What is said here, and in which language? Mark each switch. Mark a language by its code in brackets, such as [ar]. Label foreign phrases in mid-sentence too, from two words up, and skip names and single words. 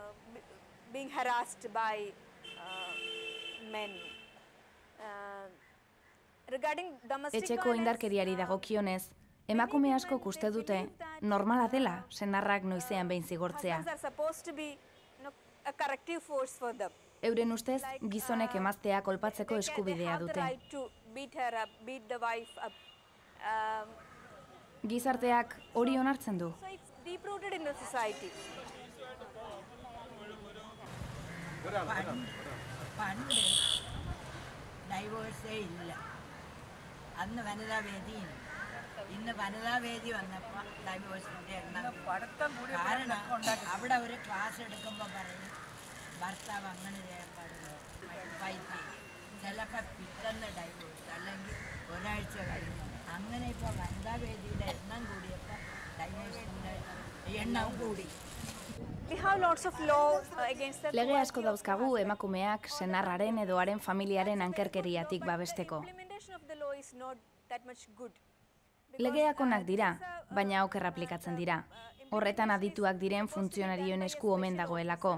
[eu] Etxeko indarkeriari dagokionez, emakume askok uste dute normala dela senarrak noizean behin zigortzea. Euren ustez, gizonek emaztea kolpatzeko eskubidea dute. Gizarteak hori onartzen du. [ml] ഡൈവോഴ്സേ ഇല്ല. അന്ന് വനിതാ വേദിയും ഇന്ന് വനിതാ വേദി വന്നപ്പോൾ ഡൈവോഴ്സിൻ്റെ എണ്ണം കാരണം അവിടെ ഒരു ക്ലാസ് എടുക്കുമ്പോൾ പറയും ഭർത്താവ് അങ്ങനെ ചെയ്യാൻ പാടില്ല, വൈഫ് ചിലപ്പോൾ പിറ്റന്ന് ഡൈവോഴ്സ് അല്ലെങ്കിൽ ഒരാഴ്ച കഴിഞ്ഞു. അങ്ങനെ ഇപ്പോൾ വനിതാ വേദിയുടെ എണ്ണം കൂടിയപ്പോൾ ഡൈവോഴ്സിൻ്റെ എണ്ണം കൂടി. [eu] Lege asko dauzkagu emakumeak senarraren edo haren familiaren ankerkeriatik babesteko. Legeak onak dira, baina oker aplikatzen dira. Horretan adituak diren funtzionarioen esku omen dagoelako.